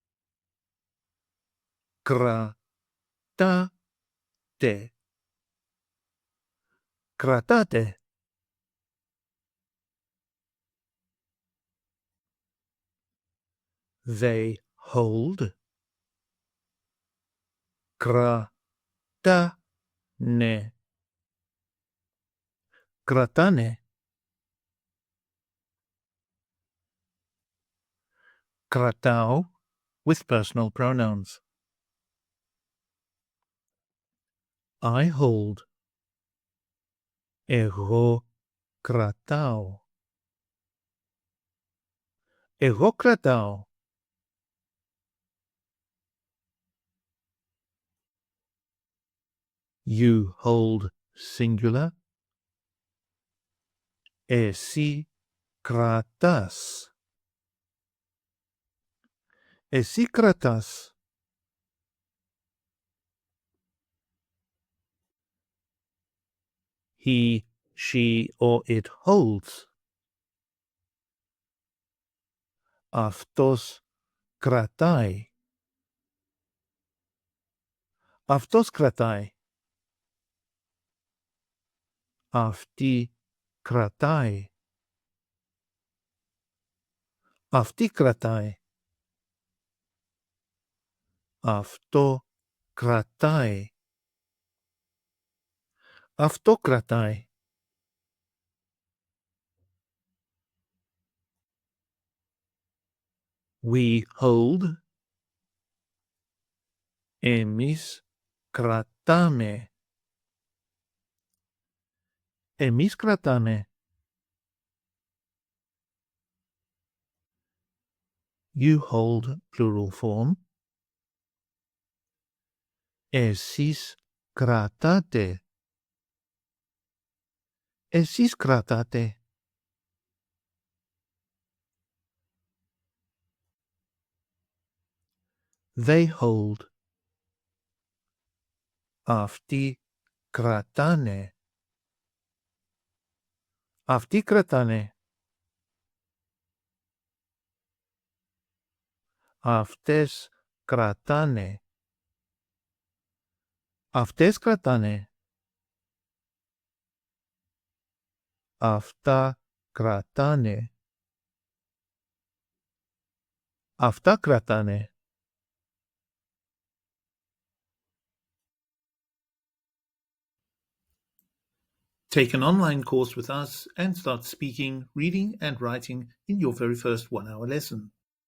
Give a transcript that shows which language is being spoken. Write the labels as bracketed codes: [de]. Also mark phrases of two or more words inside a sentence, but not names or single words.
[el] Κρατάτε. Κρατάτε. [en] They hold. [el] Κρατάνε. Κρατάνε. Κρατάω [en] with personal pronouns. I hold. [el] Εγώ κρατάω. Εγώ κρατάω. [en] You hold, singular. [el] Εσύ κρατάς. Εσύ κρατάς. [en] He, she, or it holds. [el] Αυτός κρατάει. Αυτός κρατάει. Αυτή κρατάει. Αυτή κρατάει. Αυτό κρατάει. Αυτό κρατάει. [en] We hold. [el] Εμείς κρατάμε. Εμείς κρατάμε. [en] You hold, plural form. [el] Εσείς κρατάτε. Εσείς κρατάτε. [en] They hold. [el] Αυτοί κρατάνε. Αυτοί κρατάνε. Αυτές κρατάνε. Αυτές κρατάνε. Αυτά κρατάνε. Αυτά κρατάνε. [en] Take an online course with us and start speaking, reading and writing in your very first 1-hour lesson.